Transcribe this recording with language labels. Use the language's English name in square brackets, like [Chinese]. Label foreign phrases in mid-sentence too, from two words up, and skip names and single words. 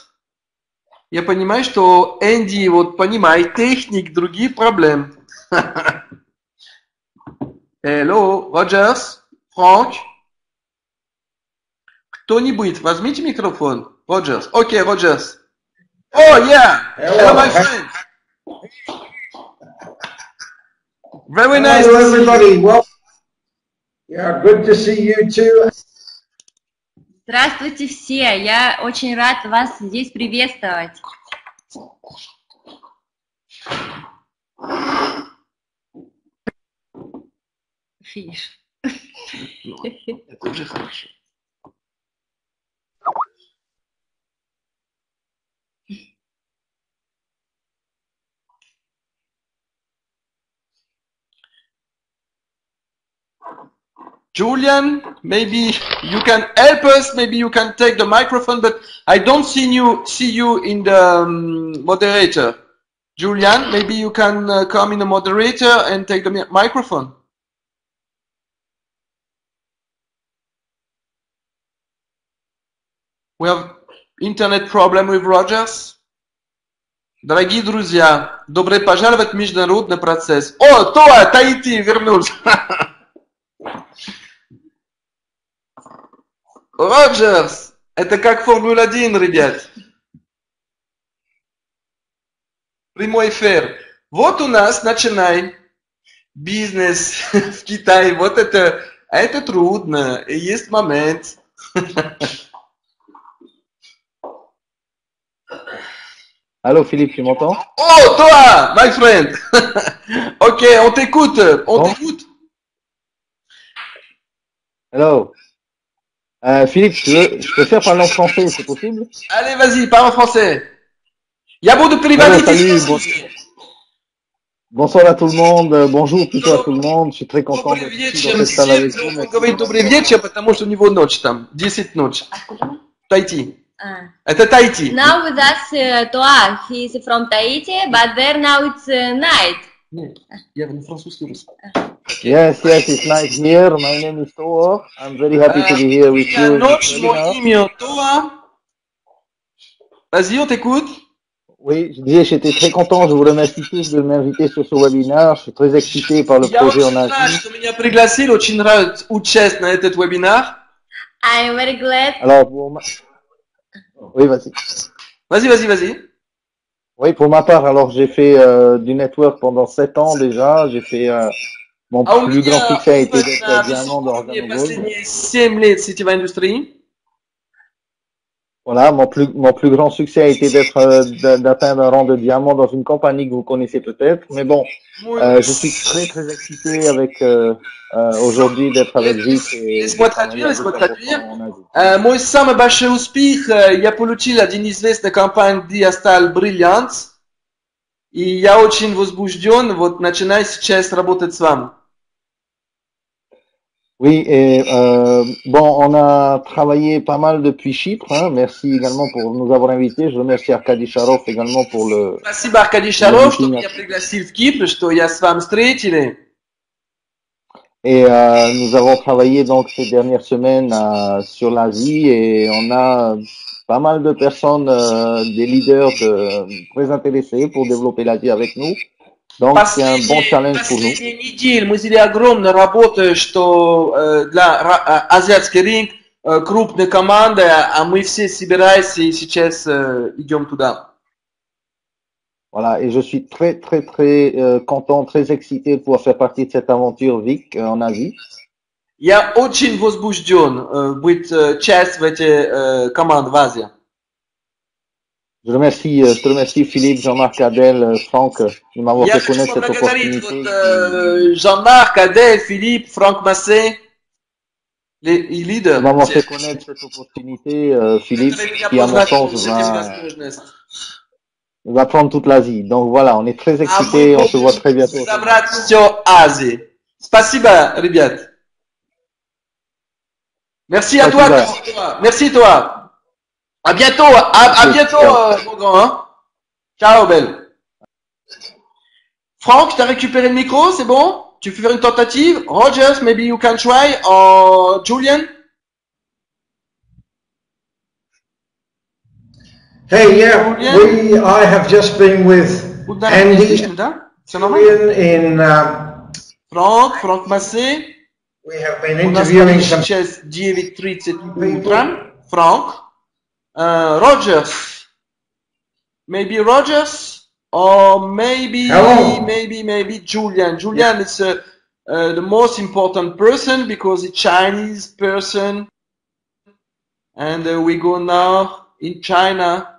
[Russian] Я понимаю, что Энди вот понимает техник, другие проблемы. [English] Hello, Роджерс, Франк. [Russian] Кто-нибудь, возьмите микрофон. Роджерс. Окей, Роджерс. [English] Oh, yeah. Hello, my friend. Very nice Hello, to see you. everybody. Well, yeah, good to see you too. [Russian] Здравствуйте все, я очень рад вас здесь приветствовать. Финиш. Это уже хорошо. [English] Julian, maybe you can help us. Maybe you can take the microphone, but I don't see you in the moderator. Julian, maybe you can come in the moderator and take the microphone. We have internet problem with Rogers. [Russian] Дорогие друзья, добро пожаловать в международный процесс. О, Тоа, Таити вернулся. Роджерс, это как Формула-1, ребят. Прямой эфир. Вот у нас начинаем бизнес в Китае. Вот это трудно. И есть момент. [French] Allô Philippe, tu m'entends? Oh, toi, [English] my friend. [French] Ok, on t'écoute. On Bon. t'écoute. [English] Hello. [French] Philippe, je peux faire parler en français, c'est possible? Allez, vas-y, parle en français. [Russian] Я буду [English] Hello, [Russian] переводить. [French] salut, bonsoir à tout le monde, bonjour plutôt à tout le monde, je suis très content [Russian] Добрый [French] d'être ici [Russian] вечер [French] dans cette salle avec [Russian] всем. [French] vous. [Russian] Он говорит добрый вечер, потому что у него ночь там, 10 ночи. Tahiti. Это Tahiti. [English] Now with us Toa, he is from Tahiti, but there now it's night. [Russian] Нет, я на французский русский. [English] Yes, it's nice here, my name is Toa, I'm very happy to be here with you in [Russian] Ночь, [English] this [Russian] мой [English] webinar. [Russian] имя Тоа. [French] Vas-y, on t'écoute. Oui, je disais, j'étais très content, je vous remercie tous de m'inviter sur ce webinaire, je suis très excité par le [Russian] Я [French] projet en [Russian] очень рад, [French] Asie. [Russian] что меня пригласили, очень рад участвовать на этот вебинар. [English] I'm very glad. [French] Alors, oui, vas-y. Vas-y. Oui, pour ma part, alors j'ai fait du network pendant 7 ans déjà. J'ai fait mon [Russian] А у [French] plus grand [Russian] меня [French] succès a été [Russian] опыт [French] d'être [Russian] на [French] diamant dans [Russian] высоком уровне [French] Organogold. [Russian] последние 7 лет в сетевой индустрии. [French] Voilà, mon plus grand succès a été d'atteindre un rang de diamant dans une compagnie que vous connaissez peut-être. Mais bon, [Russian] Мой- [French] je suis très excité avec aujourd'hui d'être avec Vic et Laisse-moi de travailler traduire, avec laisse-moi traduire. en Asie. [Russian] Мой самый большой успех, я получил один известной компании, где я стал бриллиант. И я очень возбужден, вот начинаю сейчас работать с вами. [French] Oui, et bon, on a travaillé pas mal depuis Chypre. Hein. Merci également pour nous avoir invités. Je remercie Arkady Sharov également pour le. [Russian] Спасибо, Аркадий Шаров, что меня пригласил в Кипр, что я с вами встретили. [French] Et nous avons travaillé donc ces dernières semaines sur l'Asie et on a pas mal de personnes, des leaders très intéressés pour développer l'Asie avec nous. Donc c'est un bon challenge pour nous. [Russian] Последние недели мы сделали огромную работу, что для азиатский рынок крупная команда, а мы все собираемся и сейчас идем туда. [French] Voilà, et je suis très content, très excité de pouvoir faire partie de cette aventure Vic en Asie. [Russian] Я очень возбужден быть частью этой команды в Азии. [French] Je te remercie Philippe, Jean-Marc, Adèle, Franck de m'avoir [Russian] Я [French] fait [Russian] хочу [French] connaître cette [Russian] поблагодарить [French] opportunité. Jean-Marc, Adèle, Philippe, Franck Massé, les leaders. De m'avoir fait connaître cette opportunité, Philippe, qui à mon sens va prendre toute l'Asie. Donc voilà, on est très excités, on se voit très bientôt. [Russian] Собрать все Азии. Спасибо, ребят. [French] Merci à toi. Merci toi. À bientôt. À bientôt, mon grand. Hein? Ciao, belle. Franck, tu as récupéré le micro, c'est bon? Tu peux faire une tentative? [English] Rogers, maybe you can try. Or Julian? Hey, yeah, Julian? I have just been with [Russian] Куда меня [English] Andy [Russian] слышно, да? Все нормально? [English] in, [Russian] Франк Массе. [English] we have been [Russian] У нас [English] interviewing [Russian] почти [English] some [Russian] сейчас 9:30 [English] people. [Russian] утра. Франк. [English] Rogers. Maybe Rogers? Or Hello. maybe Julian. Julian is the most important person because it's Chinese person. And we go now in China.